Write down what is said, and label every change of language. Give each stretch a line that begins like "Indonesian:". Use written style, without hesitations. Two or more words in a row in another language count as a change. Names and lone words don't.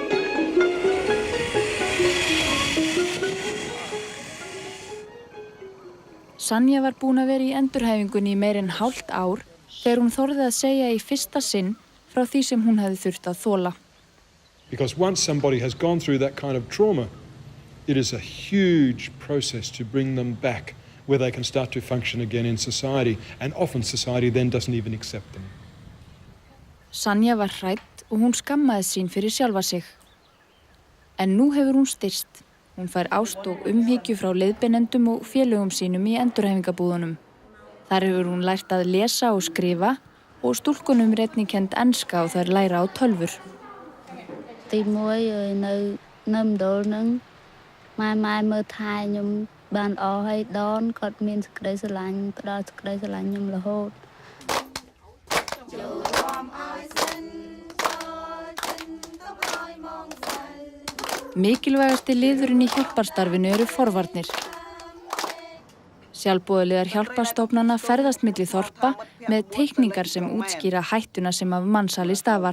English: It
Icelandic: Sanja var búin að vera í endurhæfingunni í meir en hálft ár þegar hún þorði að segja í fyrsta sinn frá því sem hún hefði þurft að þola.
English: Because once somebody has gone through that kind of trauma, it is a huge process to bring them back where they can start to function again in society, and often society then doesn't even accept them.
Icelandic: Sanja var hrædd og hún skammaði sín fyrir sjálfa sig. En nú hefur hún styrst. Hún fær ást og umhyggju frá leiðbeinendum og félögum sínum í endurhæfingabúðunum. Þar hefur hún lært að lesa og skrifa og stúlkunum kennd enska og þær læra á tölvur.
Khmer: Tíមួយនៅមណ្ឌលហ្នឹងម៉ែមើលថែខ្ញុំបានអស់ហើយដនគាត់មានសេចក្តីស្រឡាញ់ផ្ដល់សេចក្តីស្រឡាញ់ខ្ញុំរហូត
Icelandic: Mikilvægasti liðurinn í hjálparstarfinu eru forvarnir. Sjálfboðaliðar hjálparstofnana ferðast milli þorpa með teikningar sem útskýra hættuna sem af mansali stafar.